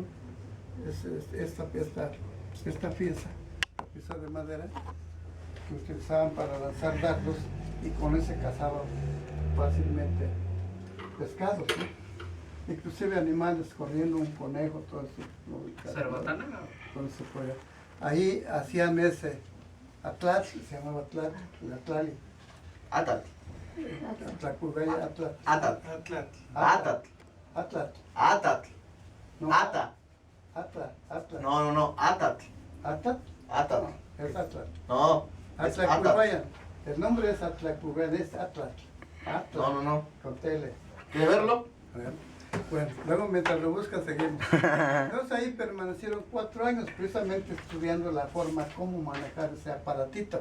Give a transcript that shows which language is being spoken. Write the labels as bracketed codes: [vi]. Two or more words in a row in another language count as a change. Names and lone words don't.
[es] Esta pieza de madera que utilizaban para lanzar dardos, y con ese cazaban fácilmente pescados, ¿no? inclusive animales corriendo, un conejo, todo eso. ¿Cerbatana? Todo eso fue. Ahí hacían ese Atlatl, se llamaba Atlatl, el Atlali. Atat. Atlacubaya, Atlatl. Atat. Atlat. Atat. Atlatl. Atat. No, Ata. Atlatl. No. Atat. ¿Atlat? Atat. No, es Atlatl. No. Es Atat. Atlacubaya. El nombre es Atlacubaya, es Atlatl. Atlatl. No. Con tele. ¿Quieres verlo? Bueno, luego mientras lo buscan seguimos. Entonces ahí permanecieron 4 años precisamente estudiando la forma cómo manejar ese aparatito.